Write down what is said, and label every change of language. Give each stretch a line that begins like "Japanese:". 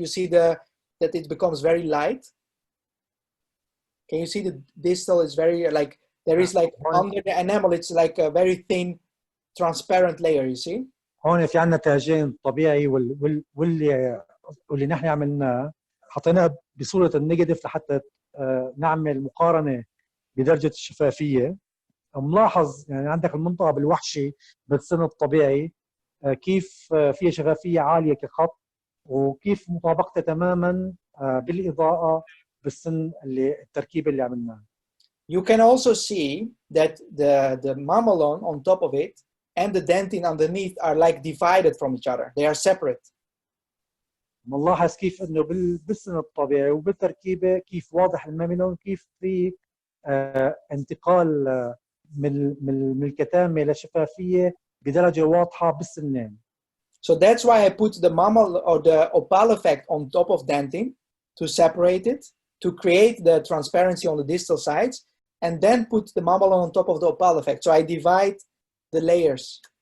English: You see that it becomes very light. Can you see the distal is very like there is like under the enamel, it's like a very thin, transparent layer. You see?
Arabic: هون في عندنا تاجين الطبيعي واللي نحن عملناه حطيناه بصورة النيجاتيف لحتى نعمل مقارنة بدرجة الشفافية. ملاحظ يعني عندك المنطقة بالوحشي بالسن الطبيعي كيف فيها شفافية عالية كخط، وكيف مطابقتها تماما بالإضاءة بالسن التركيبة اللي عملناها.
English: You can also see that the mamelon on top of it and the dentine underneath are like divided from each other. They are separate.
Arabic: ملاحظ كيف انه بالسن الطبيعي وبالتركيبه كيف واضح الماميلون، كيف في انتقال من الكتامه للشفافيه بدرجه واضحه بالسنين.
English: So that's why I put the mammal or the opal effect on top of dentine to separate it, to create the transparency on the distal sides, and then put the mamelon on top of the opal effect. So I divide the layers.